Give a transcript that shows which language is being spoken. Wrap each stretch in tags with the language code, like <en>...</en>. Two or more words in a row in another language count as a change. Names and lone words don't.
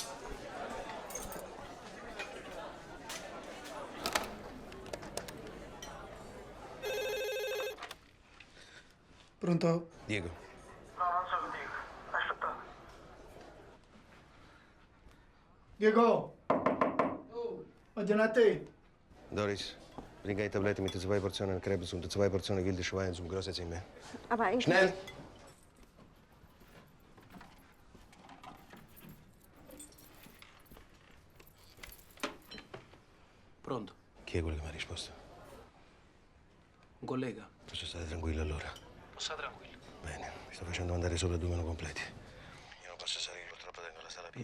<it>Pronto? Diego. No, non sono Diego. Aspetta. Diego! Oddio, a te?</it> <de>Doris, bringa die Tabletten mit den 2 Portionen Krebs und den 2 Portionen wilde Schwein zum großen Zimmer. Aber eigentlich... Schnell!</de> <it>Pronto? Chi è quello che mi ha risposto? Un collega? Posso stare tranquillo allora? Sta tranquillo. Bene, mi sto facendo mandare solo 2 meno completi. Io non posso salire, purtroppo tengo la sala piena.</it>